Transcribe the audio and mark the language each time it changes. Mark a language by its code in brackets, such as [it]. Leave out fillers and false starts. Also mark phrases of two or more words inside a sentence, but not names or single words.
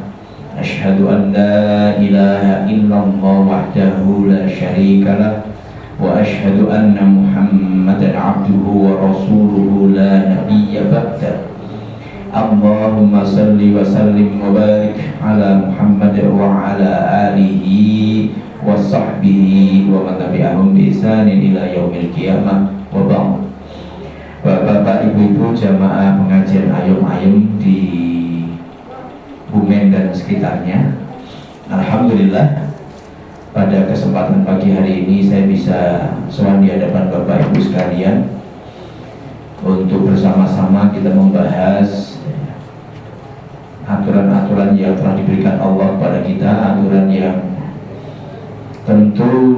[ar] أشهد أن لا إله إلا الله وحده لا شريك له وأشهد أن محمدا عبده ورسوله لا نبي بعده. اللهم صل وسلم وبارك على محمد وعلى آله وصحبه ومن تبعهم بإحسان إلى يوم القيامة وبعد. [id] Bapak-bapak, ibu-ibu jamaah pengajian ayom-ayom di Bumen dan sekitarnya, alhamdulillah pada kesempatan pagi hari ini saya bisa sowan di hadapan Bapak Ibu sekalian untuk bersama-sama kita membahas aturan-aturan yang telah diberikan Allah kepada kita, aturan yang tentu